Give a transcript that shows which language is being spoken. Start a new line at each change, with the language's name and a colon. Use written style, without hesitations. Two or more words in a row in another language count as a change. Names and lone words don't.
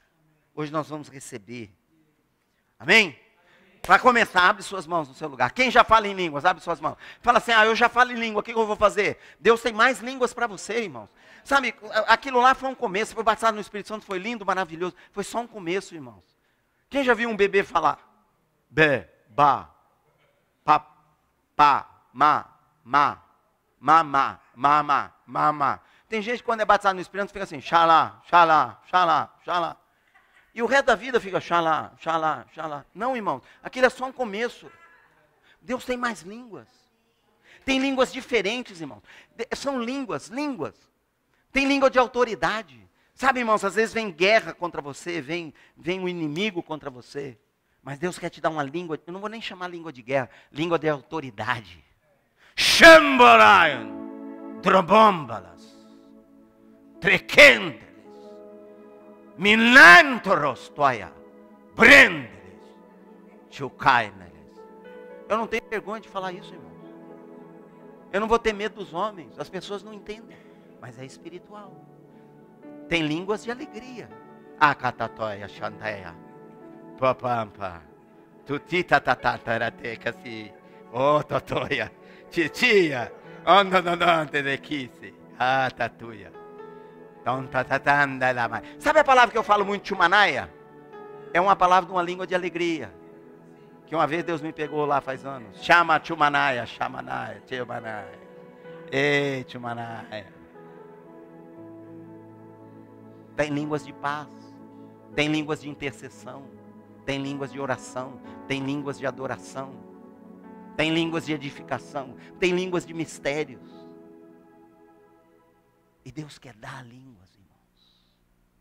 Portuguese: Hoje nós vamos receber. Amém? Para começar, abre suas mãos no seu lugar. Quem já fala em línguas, abre suas mãos. Fala assim, eu já falo em língua, o que eu vou fazer? Deus tem mais línguas para você, irmãos. Sabe, aquilo lá foi um começo, foi batizado no Espírito Santo, foi lindo, maravilhoso. Foi só um começo, irmãos. Quem já viu um bebê falar? Bé, ba, pa, pa, ma, ma. Tem gente que quando é batizado no Espírito Santo fica assim, xalá, xalá, xalá, xalá. E o resto da vida fica xalá, xalá, xalá. Não, irmãos, aquilo é só um começo. Deus tem mais línguas. Tem línguas diferentes, irmãos. São línguas. Tem língua de autoridade. Sabe, irmãos, às vezes vem guerra contra você, vem um inimigo contra você. Mas Deus quer te dar uma língua, eu não vou nem chamar língua de guerra, língua de autoridade. Shambarayan, drobombalas, trequenteles, milantros toia, brendeles, chucaineles. Eu não tenho vergonha de falar isso, irmão. Eu não vou ter medo dos homens, as pessoas não entendem, mas é espiritual. Tem línguas de alegria. Akatatoia, chanteia, papampa, tutita tatatarateka si, totoia, titia, ondonononte de kisi, tatuia. Sabe a palavra que eu falo muito, chumanaia? É uma palavra de uma língua de alegria. Que uma vez Deus me pegou lá faz anos. Chama chumanaia, chamanaia, chumanaia. Ei, chumanaia. Tem línguas de paz. Tem línguas de intercessão. Tem línguas de oração. Tem línguas de adoração. Tem línguas de edificação. Tem línguas de mistérios. E Deus quer dar línguas, irmãos.